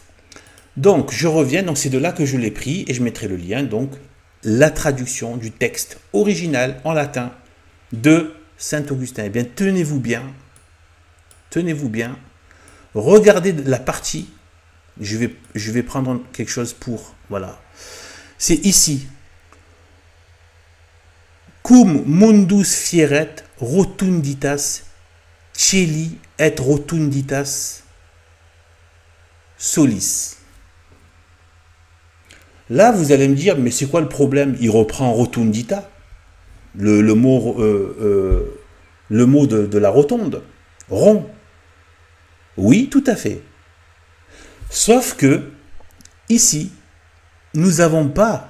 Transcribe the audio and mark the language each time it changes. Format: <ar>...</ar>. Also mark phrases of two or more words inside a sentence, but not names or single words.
<fr>Donc, je reviens, donc c'est de là que je l'ai pris, et je mettrai le lien, donc, la traduction du texte original en latin de Saint-Augustin. Eh bien, tenez-vous bien, regardez la partie, je vais prendre quelque chose pour, voilà, c'est ici.</fr> <la>Cum mundus fieret rotunditas celi et rotunditas solis.</la> <fr>Là, vous allez me dire, mais c'est quoi le problème? Il reprend rotundita, le mot de la rotonde, rond. Oui, tout à fait. Sauf que, ici, nous n'avons pas...</fr>